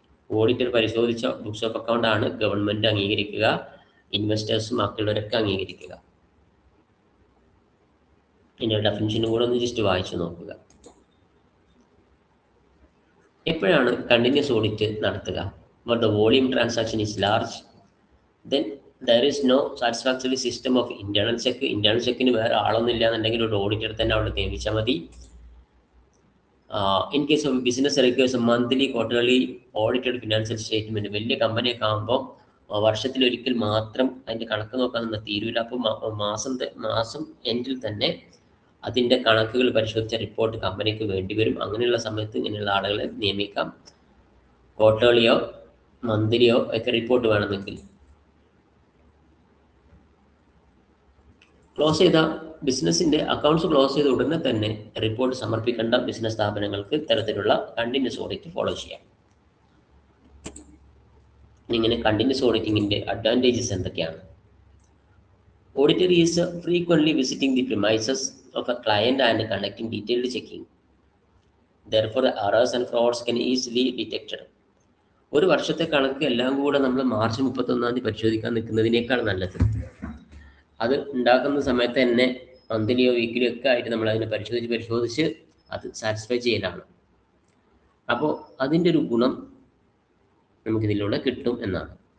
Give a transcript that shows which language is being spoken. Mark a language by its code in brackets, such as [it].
[ml] Auditor പരിശോധിച്ച books of account ആണ് government അംഗീകരിക്കുക, ഇൻവെസ്റ്റേഴ്സും ബാക്കിയുള്ളവരൊക്കെ അംഗീകരിക്കുക. ഇതിൻ്റെ ഡെഫിനിഷനും കൂടെ ഒന്ന് ജസ്റ്റ് വായിച്ചു നോക്കുക. എപ്പോഴാണ് കണ്ടിന്യൂസ് ഓഡിറ്റ് നടത്തുക? [en] Where the volume transaction is large, then there is no satisfactory system of internal check. [ml] Internal ചെക്കിന് വേറെ ആളൊന്നും ഇല്ല എന്നുണ്ടെങ്കിൽ ഒരു ഓഡിറ്റർ തന്നെ അവിടെ നിയമിച്ചാൽ മതി. [en] In case of business requires monthly quarterly audited financial statement. [ml] വലിയ കമ്പനിയൊക്കെ ആകുമ്പോൾ വർഷത്തിലൊരിക്കൽ മാത്രം അതിൻ്റെ കണക്ക് നോക്കാനൊന്നും തീരൂല. അപ്പോൾ മാസം എൻഡിൽ തന്നെ അതിൻ്റെ കണക്കുകൾ പരിശോധിച്ച റിപ്പോർട്ട് കമ്പനിക്ക് വേണ്ടി വരും. അങ്ങനെയുള്ള സമയത്ത് ഇങ്ങനെയുള്ള ആളുകളെ നിയമിക്കാം. ക്വാർട്ടർലിയോ മന്ത്ലിയോ ഒക്കെ റിപ്പോർട്ട് വേണമെങ്കിൽ. ക്ലോസ് ചെയ്ത ബിസിനസ്സിൻ്റെ അക്കൗണ്ട്സ് ക്ലോസ് ചെയ്ത ഉടനെ തന്നെ റിപ്പോർട്ട് സമർപ്പിക്കേണ്ട ബിസിനസ് സ്ഥാപനങ്ങൾക്ക് ഇത്തരത്തിലുള്ള കണ്ടിന്യൂസ് ഓഡിറ്റ് ഫോളോ ചെയ്യാം. ഇങ്ങനെ കണ്ടിന്യൂസ് ഓഡിറ്റിങ്ങിൻ്റെ അഡ്വാൻറ്റേജസ് എന്തൊക്കെയാണ്? [en] Auditor is frequently visiting the premises of a client and conducting detailed checking. Therefore, the errors and frauds can easily detected. [ml] ഒരു വർഷത്തെ കണക്ക് എല്ലാം കൂടെ നമ്മൾ മാർച്ച് 31 പരിശോധിക്കാൻ നിൽക്കുന്നതിനേക്കാൾ നല്ലത് അത് ഉണ്ടാക്കുന്ന സമയത്ത് തന്നെ മന്ത്ലിയോ വീക്കിലിയോ ഒക്കെ ആയിട്ട് നമ്മൾ അതിനെ പരിശോധിച്ച് അത് സാറ്റിസ്ഫൈ ചെയ്യലാണ്. അപ്പോൾ അതിൻ്റെ ഒരു ഗുണം നമുക്കിതിലൂടെ കിട്ടും എന്നാണ്.